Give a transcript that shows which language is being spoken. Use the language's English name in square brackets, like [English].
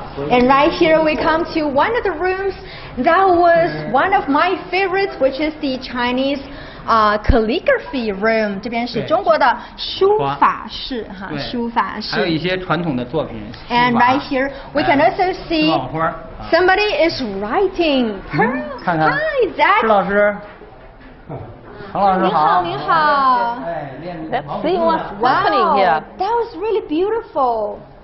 [English] And right here we come to one of the rooms that was one of my favorites, which is the Chinese calligraphy room. [Chinese] 这边是中国的书法室哈，书法室。还有一些传统的作品。 [English] And right here we can also see somebody is writing. Hi, Zach. [Chinese] 施老师。唐老师好。您好。 [English] Let's see what's happening here. That was really beautiful.